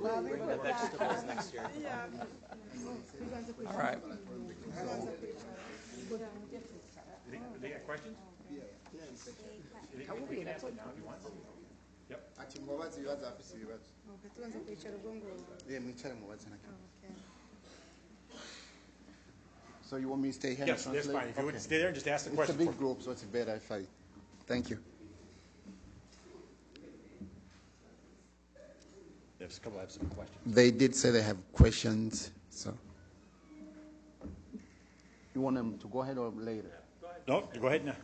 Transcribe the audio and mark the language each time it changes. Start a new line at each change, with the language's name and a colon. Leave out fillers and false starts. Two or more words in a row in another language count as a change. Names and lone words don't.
English: Bring the vegetables next year. All right. They got questions? We can ask it now if you want. Yep.
Kinyarwanda: Ati mubaze ibibazo afise ibibazo. Okay, tuanze kwicara ubwo ngo. Mwicare mubaze nako.
English: So you want me to stay here? Yes, that's fine. If you would stay there and just ask the It's a question. big group, so it's better if I. Thank you. There's a couple of some questions. They did say they have questions, so. You want them to go ahead or later? No, go ahead now.